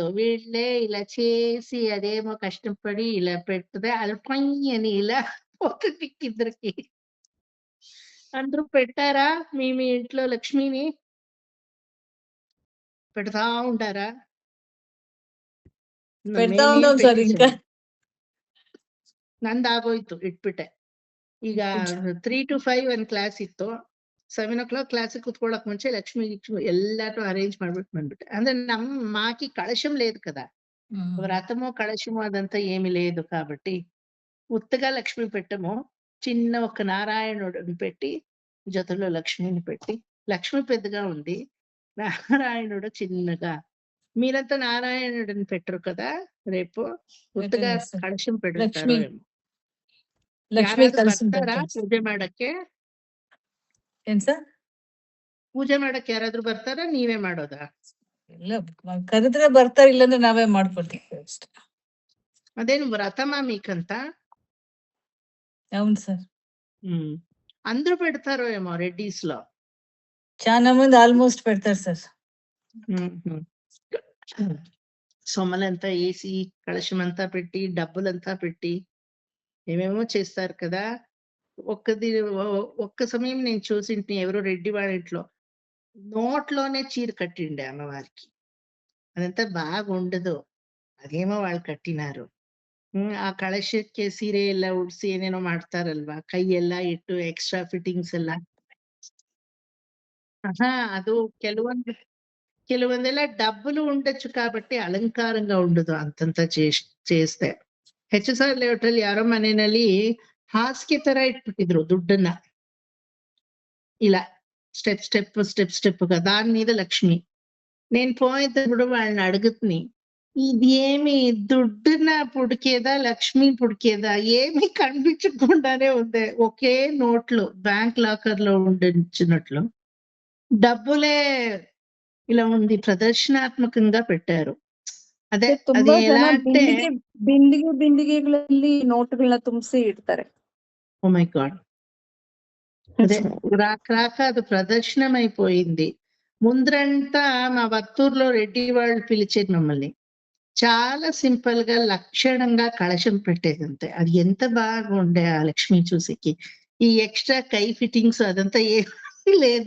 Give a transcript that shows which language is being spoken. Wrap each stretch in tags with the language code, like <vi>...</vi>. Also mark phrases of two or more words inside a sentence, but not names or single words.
<te>వీళ్ళే ఇలా చేసి అదేమో కష్టపడి ఇలా పెడితే అది పొయ్ అని ఇలా పోతుంది కిందకి. అందరూ పెట్టారా మీ మీ ఇంట్లో లక్ష్మిని? పెడతా ఉంటారా? పెడతా</te> <kn>ಮೇಲ್</kn> <te>ఉన్నాం సార్ ఇంకా.</te> <kn>ಪೆಟ್ಟಿದ್ದೇನೆ. ನಂದಾಗೋಯ್ತು ಇಟ್ಬಿಟ್ಟೆ. ಈಗ 3 to 5 ಒಂದ್ ಕ್ಲಾಸ್ ಇತ್ತು. 7 o'clock ಕ್ಲಾಸಿಗೆ ಕೂತ್ಕೊಳ್ಳೋಕ್ ಮುಂಚೆ ಲಕ್ಷ್ಮಿ ಎಲ್ಲಾನು ಅರೇಂಜ್ ಮಾಡ್ಬಿಟ್ಟು ಬಂದ್ಬಿಟ್ಟೆ.</kn> <te>ಅಂದ್ರೆ మాకి కలశం లేదు కదా. వ్రతము కలశము అదంతా ఏమీ లేదు కాబట్టి ఉత్తగా లక్ష్మి పెట్టము. చిన్న ఒక నారాయణుడిని పెట్టి జతలో లక్ష్మిని పెట్టి, లక్ష్మి పెద్దగా ఉంది, నారాయణుడు చిన్నగా. మీరంతా నారాయణుడిని పెట్టరు కదా రేపు? ఉత్తగా పెట్టలేదు సార్. కలశం పెడతారు లక్ష్మి ఏమో. లక్ష్మి</te> <kn>ಯಾರಾದ್ರೂ ಕಲಸಂ ಬರ್ತಾರಾ</kn> <te>పెడతాం సార్.</te> <kn>ಪೂಜೆ ಮಾಡಕ್ಕೆ? ಏನ್ ಸರ್? ಪೂಜೆ ಮಾಡಕ್ಕೆ ಯಾರಾದ್ರೂ ಬರ್ತಾರಾ ನೀವೇ ಮಾಡೋದಾ? ಇಲ್ಲ ಕರೆದ್ರೆ ಬರ್ತಾರೆ, ಇಲ್ಲಾಂದ್ರೆ ನಾವೇ ಮಾಡ್ಕೊಡ್ತೀವಿ ಅಷ್ಟೇ. ಅದೇನು వ్రతమా మీకంత?</kn> <te>అవును సార్. అందరూ పెడతారో ఏమో రెడ్డీస్ లో. చాలా మంది ఆల్మోస్ట్ పెడతారు సార్. సొమ్మలంతా వేసి కలశమంతా పెట్టి డబ్బులంతా పెట్టి ఏమేమో చేస్తారు కదా. ఒక్క సమయం నేను చూసింటి ఎవరో రెడ్డి వాళ్ళ ఇంట్లో నోట్లోనే చీర కట్టిండే అమ్మవారికి. అదంతా బాగుండదు, అదేమో వాళ్ళు కట్టినారు.</te> <kn>ಆ ಕಳಶಕ್ಕೆ ಸೀರೆ ಎಲ್ಲ ಉಡ್ಸಿ ಏನೇನೋ ಮಾಡ್ತಾರಲ್ವಾ, ಕೈ ಎಲ್ಲ ಇಟ್ಟು</kn> <en>extra fittings</en> <kn>ಎಲ್ಲ. ಅದು ಕೆಲವೊಂದೆಲ್ಲ</kn> <te>డబ్బులు ఉండొచ్చు కాబట్టి అలంకారంగా ఉండదు అంతంత చేస్తే.</te> <kn>HSR ಲೇಔಟ್ ಅಲ್ಲಿ ಯಾರೋ ಮನೆಯಲ್ಲಿ ಹಾಸಿಗೆ ತರ ಇಟ್ಬಿಟ್ಟಿದ್ರು ದುಡ್ಡನ್ನ</kn> <te>ఇలా స్టెప్ గా, దాని మీద లక్ష్మి. నేను పోయేటప్పుడు వాళ్ళని అడుగుతుని, ఇది ఏమి దుడ్డున పుడికేదా లక్ష్మి పుడికేదా ఏమి కనిపించకుండానే ఉంది. ఒకే నోట్లు బ్యాంక్ లాకర్ లో ఉండినట్లు డబ్బులే ఇలా ఉంది, ప్రదర్శనాత్మకంగా పెట్టారు.</te> <kn>ಅದೇ ಅದು ತುಂಬಾ</kn> <te>ఎలా</te> <kn>ಜನ</kn> <te>అంటే</te> <kn>ಬಿಂದಿಗೆಗಳಲ್ಲಿ ನೋಟುಗಳನ್ನ ತುಂಬಿಸಿ ಇಡ್ತಾರೆ.</kn> <en>oh my god,</en> <te>అదే రాక అది ప్రదర్శనం అయిపోయింది. ముందరంతా మా వత్తూరులో రెడ్డి వాళ్ళు పిలిచేది మమ్మల్ని. చాలా సింపుల్ గా లక్షణంగా కలశం పెట్టేది అంతే. అది ఎంత బాగుండే ఆ లక్ష్మి చూసేకి. ఈ ఎక్స్ట్రా కై ఫిట్టింగ్స్ అదంతా ఏమీ లేదు.</te>